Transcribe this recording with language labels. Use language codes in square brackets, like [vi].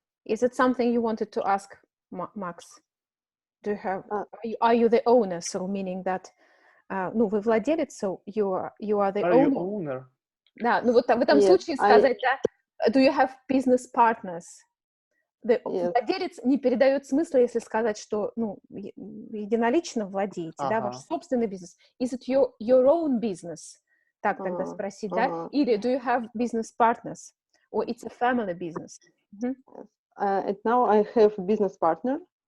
[en] Is it something you wanted to ask, Max? Do you have? Are you the owner? So meaning that, [ru] вы владелец, [en] so you are the owner. Are you owner? [ru] Да, в этом случае сказать, [en] do you have business partners? [ru] Владелец не передает смысла, если сказать, что единолично владеете, да, ваш собственный бизнес. [en] Is it your own business? [ru] Так тогда спросить, да? [en] Или do you have business partners? Or it's a family business? And now I have a business partner.